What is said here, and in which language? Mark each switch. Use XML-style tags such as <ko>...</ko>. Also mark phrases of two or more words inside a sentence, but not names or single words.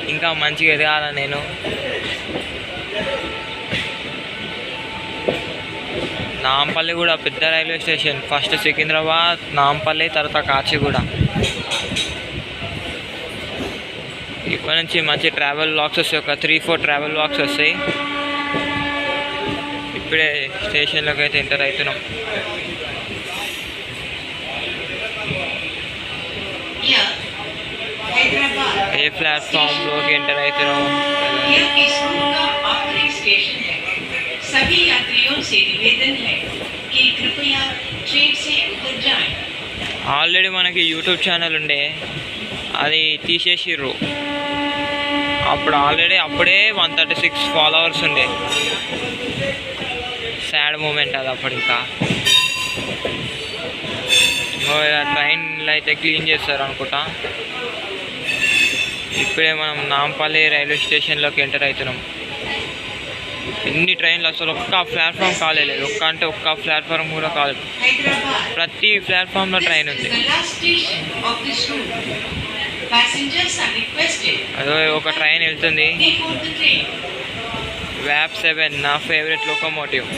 <te>ఇంకా మంచిగా ఎదగాల నేను. నాంపల్లి కూడా పెద్ద రైల్వే స్టేషన్. ఫస్ట్ సికింద్రాబాద్, నాంపల్లి, తర్వాత కాచిగూడ. ఇప్పటి నుంచి మంచి</te> <en>travel vlogs</en> <te>వస్తాయి, ఒక 3-4</te> <en>travel vlogs</en> <te>వస్తాయి. ఇప్పుడే స్టేషన్లోకి అయితే ఎంటర్ అవుతున్నాం.</te> <hi>यह हैदराबाद</hi> <te>ఏ ప్లాట్ఫామ్లోకి ఎంటర్ అవుతున్నాం.</te> <hi>यह इस रूट का आखिरी स्टेशन है. सभी यात्रियों से निवेदन है कि कृपया ट्रेन से उतर जाएं.</hi> <te>ఆల్రెడీ మనకి యూట్యూబ్ ఛానల్ ఉండే, అది తీసేసిర్రు. అప్పుడే 136 followers ఉండే.</te> <en>sad moment</en> <te>అది అప్పుడు. ఇంకా ట్రైన్లు అయితే క్లీన్ చేస్తారు అనుకుంటా. ఇప్పుడే మనం నాంపల్లి రైల్వే స్టేషన్లోకి ఎంటర్ అవుతున్నాం. ఎన్ని ట్రైన్లు అసలు ఒక్క ప్లాట్ఫామ్ కాలేదు, ఒక్క ప్లాట్ఫామ్ కూడా కాలేదు.</te> <en>Hyderabad</en> <te>ప్రతి ప్లాట్ఫామ్లో ట్రైన్</te> <en>is</en> <te>ఉంది.</te> <en>the last station of this route. Passengers are requested</en> <te>అదో ఒక ట్రైన్ వెళ్తుంది,</te> <en>before the train.</en> <te>వ్యాప్ 7 నా</te> <en>favorite locomotive.</en>